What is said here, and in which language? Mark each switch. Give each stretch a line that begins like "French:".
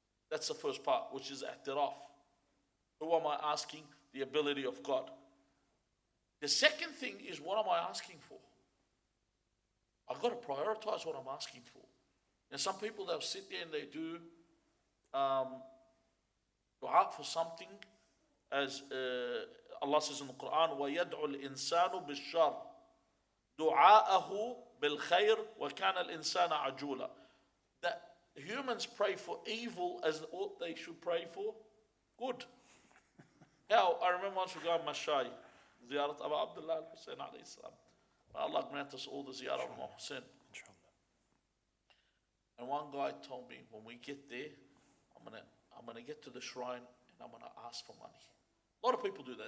English: That's the first part, which is i'tiraf. Who am I asking? The ability of God. The second thing is, what am I asking for? I've got to prioritize what I'm asking for. And some people, they'll sit there and they do dua for something, as Allah says in the Qur'an,
Arabic: وَيَدْعُ الْإِنسَانُ بِالشَّرِّ دُعَاءَهُ بِالْخَيْرِ وَكَانَ الْإِنسَانَ عَجُولًا.
English: That humans pray for evil as what they should pray for good. How? I remember once we go on Mashai, Ziyarat Abu Abdullah al-Hussein alayhi salam. Allah grant us all the Ziyarah of Hussein. And one guy told me, when we get there, I'm gonna get to the shrine and I'm gonna ask for money. A lot of people do that.